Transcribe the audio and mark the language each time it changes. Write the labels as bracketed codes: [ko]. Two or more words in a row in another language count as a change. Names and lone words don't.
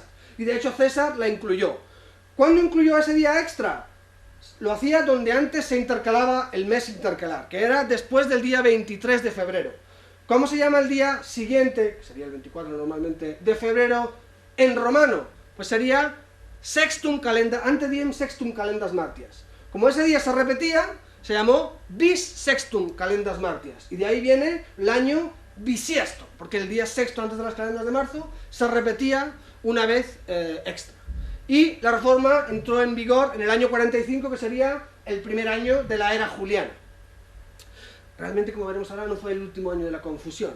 [es] Y de hecho César la incluyó. ¿Cuándo incluyó ese día extra? Lo hacía donde antes se intercalaba el mes intercalar, que era después del día 23 de febrero. ¿Cómo se llama el día siguiente, que sería el 24 normalmente, de febrero en romano? Pues sería [la] ante diem sextum calendas martias. [es] Como ese día se repetía, se llamó [la] bis sextum calendas martias. [es] Y de ahí viene el año bisiesto, porque el día sexto antes de las calendas de marzo se repetía una vez extra. Y la reforma entró en vigor en el año 45, que sería el primer año de la era juliana. Realmente, como veremos ahora, no fue el último año de la confusión.